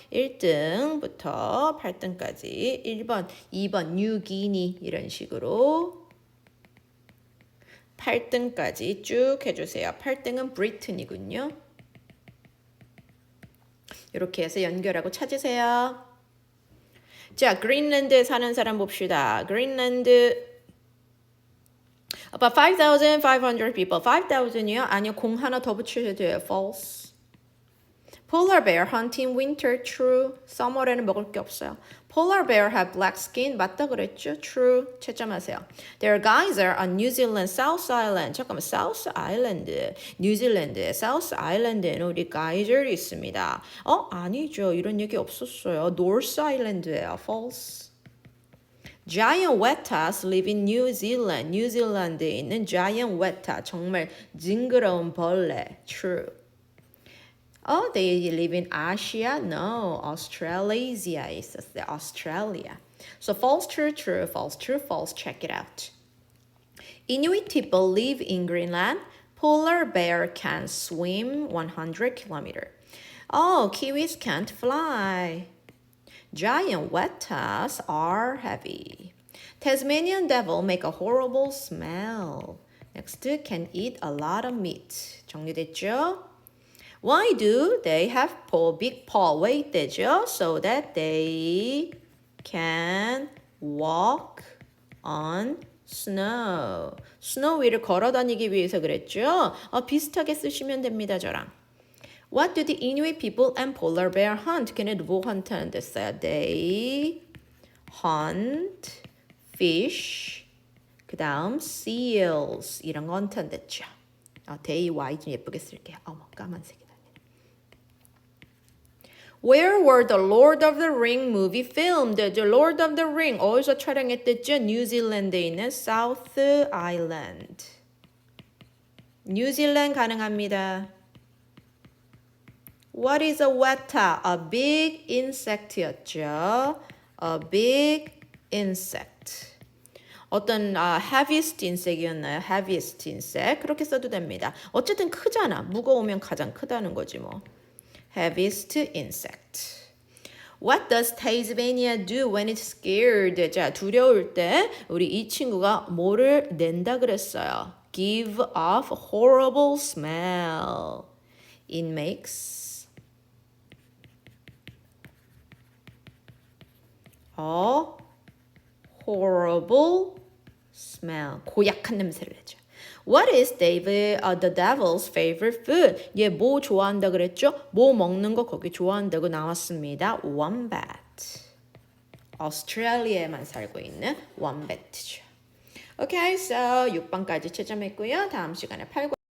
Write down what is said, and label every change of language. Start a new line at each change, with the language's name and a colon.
Korean: 1등부터 8등까지 1번, 2번 뉴기니 이런 식으로 8등까지 쭉 해주세요. 8등은 브리튼이군요. 이렇게 해서 연결하고 찾으세요. 자, 그린랜드에 사는 사람 봅시다.
English: 그린랜드 about 5,500 people.
Korean: 5,000이요? 아니요, 공 하나 더 붙여야 돼요.
English: False. Polar bear hunt in winter. True.
Korean: Summer에는 먹을 게 없어요.
English: Polar bear have black skin.
Korean: 맞다 그랬죠?
English: True.
Korean: 채점하세요.
English: There are geyser on New Zealand South Island.
Korean: 잠깐만,
English: South Island.
Korean: 뉴질랜드의 South Island에는 우리 geyser 있습니다. 아니죠. 이런 얘기 없었어요. North Island예요.
English: False. Giant wettas live in New Zealand.
Korean: 뉴질랜드에 있는 giant wetta. 정말 징그러운 벌레.
English: True. They live in Asia? No, Australasia 있었어요. Australia. So false, true, true, false, true, false. Check it out. Inuit people live in Greenland. Polar bear can swim 100 kilometers. Kiwis can't fly. Giant wettas are heavy. Tasmanian devil make a horrible smell. Next, can eat a lot of meat.
Korean: 정리됐죠?
English: Why do they have big paw?
Korean: 왜 있대죠?
English: So that they can walk on snow.
Korean: 스노우 위를 걸어 다니기 위해서 그랬죠? 비슷하게 쓰시면 됩니다, 저랑.
English: What do the Inuit people and polar bear hunt?
Korean: 걔네들 뭐 헌트하는 됐어요?
English: They hunt fish.
Korean: 그 다음 seals. 이런 거 헌트하는 됐죠. they, y 좀 예쁘게 쓸게요. 까만색이다.
English: Where were the Lord of the Ring movie filmed? The Lord of the Ring
Korean: 어디서 촬영했댔죠? 뉴질랜드에 있는 South Island. 뉴질랜드 가능합니다.
English: What is a weta? A big insect였죠. A big insect.
Korean: 어떤 heaviest insect이었나요?
English: heaviest insect.
Korean: 그렇게 써도 됩니다. 어쨌든 크잖아. 무거우면 가장 크다는 거지 뭐.
English: heaviest insect. What does Tasmania do when it's scared?
Korean: 자, 두려울 때 우리 이 친구가 뭐를 낸다 그랬어요?
English: Give off horrible smell. It makes a horrible smell.
Korean: 고약한 냄새를 내죠.
English: What is the devil's favorite food?
Korean: 얘 뭐 좋아한다 그랬죠? 뭐 먹는 거 거기 좋아한다고 나왔습니다.
English: Wombat.
Korean: 오스트레일리아에만 살고 있는 wombat죠.
English: Okay, so
Korean: 6번까지 채점했고요. 다음 시간에 8번